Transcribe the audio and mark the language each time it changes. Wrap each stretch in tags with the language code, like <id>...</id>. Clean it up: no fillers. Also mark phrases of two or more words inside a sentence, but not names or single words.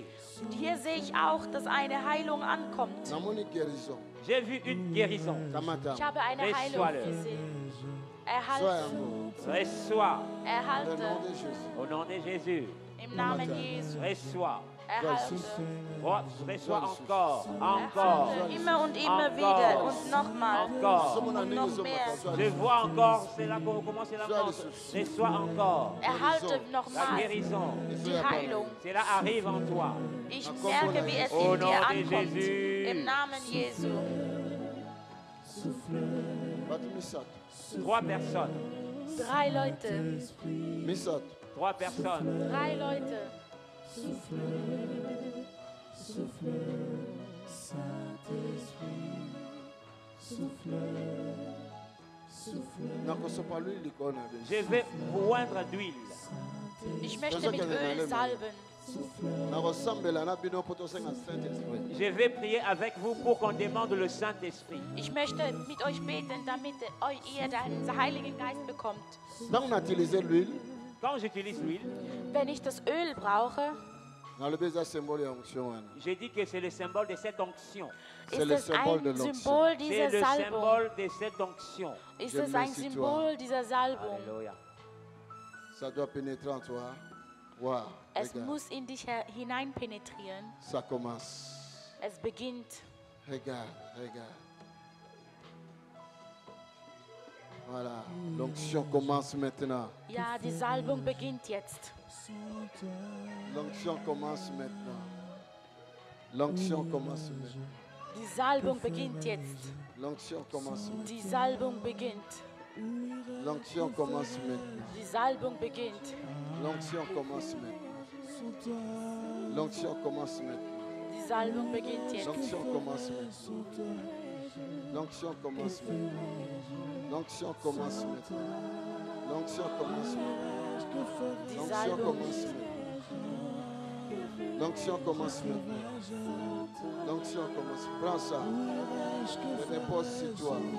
<de>Und hier sehe ich auch, dass eine Heilung ankommt.</de> <ln>Namoni guérison.</ln> <fr>J'ai vu une guérison.</fr> <ln>Kamata.</ln> <de>Ich habe eine Heilung</de> <fr>Reçois-le.</fr> <de>gesehen.</de> <fr>Sois</fr> <de>Erhalte,</de> <ln>yango.</ln> <fr>Reçois. Au nom</fr> <de>erhalte,</de> <fr>de Jésus. Au nom de Jésus.</fr> <de>im Namen Jesu.</de> <fr>Reçois.</fr> <de>Erhalte,</de> <fr>Reçois encore. Encore.</fr> <de>erhalte, immer und immer</de> <fr>Encore.</fr> <de>wieder und nochmal</de> <fr>Encore.</fr> <ln>Somo na</ln> <de>und</de> <ln>ndenge</ln> <de>noch</de> <ln>ezokoma,</ln> <de>mehr.</de> <fr>sois Je vois encore, c'est là qu'on commence la commence. Reçois encore.</fr> <de>Erhalte</de> <fr>La nochmal guérison.</fr> <de>die Heilung.</de> <fr>Cela arrive en toi.</fr> <de>Ich merke, wie es</de> <fr>Au</fr> <de>in</de> <fr>nom</fr> <de>dir</de> <fr>de</fr> <de>ankommt.</de> <fr>Jésus.</fr> <de>Im Namen Jesu.</de> <ln>Batu misato.</ln> <fr>3 personnes.</fr> <de>3 Leute.</de> <ln>Misato.</ln> <fr>3 personnes.</fr> <de>3 Leute.</de> <ln>Nakosopa lui likolo na bino.</ln> <fr>Je vais poindre d'huile.</fr> <de>Ich möchte mit Öl salben.</de> <ln>Nakosambela na bino mpo tosenga Saint-Esprit.</ln> <fr>Je vais prier avec vous pour qu'on demande le Saint-Esprit.</fr> <de>Ich möchte mit euch beten, damit ihr den Heiligen Geist bekommt.</de> <ln>Ntango na</ln> <fr>utiliser l'huile, Quand j'utilise l'huile,</fr> <de>Wenn ich das Öl brauche,</de> <ln>nalobi eza symbole ya onction wana.</ln> <fr>je dis que c'est le symbole de cette onction. C'est</fr> <de>ist</de> <fr>le</fr> <de>es</de> <fr>symbole de</fr> <de>ein</de> <fr>l'onction.</fr> <de>Symbol</de> <fr>C'est</fr> <de>dieser</de> <fr>le</fr> <de>Salbung.</de> <fr>symbole de cette onction.</fr> <de>Ist</de> <fr>Je</fr> <de>es ein</de> <fr>merci</fr> <de>Symbol dieser Salbung.</de> <fr>Alléluia. Ça doit pénétrer en toi. Waouh.</fr> <de>Es</de> <fr>Regarde.</fr> <de>muss in dich hinein penetrieren.</de> <fr>Ça commence.</fr> <de>Es beginnt.</de> <fr>Regarde, regarde. Voilà. L'onction commence maintenant.</fr> <de>Ja, die Salbung beginnt jetzt.</de> <fr>L'onction commence maintenant. L'onction commence maintenant.</fr> <de>Die Salbung beginnt jetzt.</de> <fr>L'onction commence maintenant.</fr> <de>Die Salbung beginnt.</de> <fr>L'onction commence maintenant.</fr> <de>Die Salbung beginnt.</de> <fr>L'onction commence maintenant. L'onction commence maintenant.</fr> <de>Die Salbung beginnt jetzt.</de> <fr>L'onction commence maintenant. L'onction commence maintenant. L'onction commence maintenant. L'onction commence maintenant.</fr> <de>Die</de> <fr>L'onction</fr> <de>Salbung,</de> <fr>commence maintenant. L'onction commence maintenant. L'onction commence. Prends ça. Je dépose sur toi.</fr>